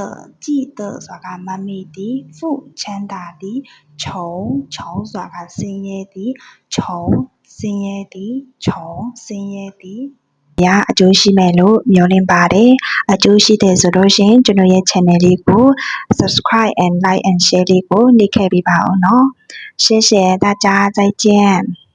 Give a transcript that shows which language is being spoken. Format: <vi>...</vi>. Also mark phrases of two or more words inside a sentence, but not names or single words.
<my>ဆိုတာကမမေ့သည်ဖူချမ်းသာသည်ခြုံဆိုတာကဆင်းရဲသည်ခြုံဆင်းရဲသည်ခြုံဆင်းရဲသည်အကျိုးရှိမယ်လို့မျှော်လင့်ပါတယ်အကျိုးရှိတယ်ဆိုလို့ရှိရင်ကျွန်တော်ရဲ့ channel လေးကို</my> <en>subscribe and like and share</en> <my>လေးကိုနှိပ်ခဲ့ပေးပါဦးเนาะ</my> <zh>谢谢大家再见</zh>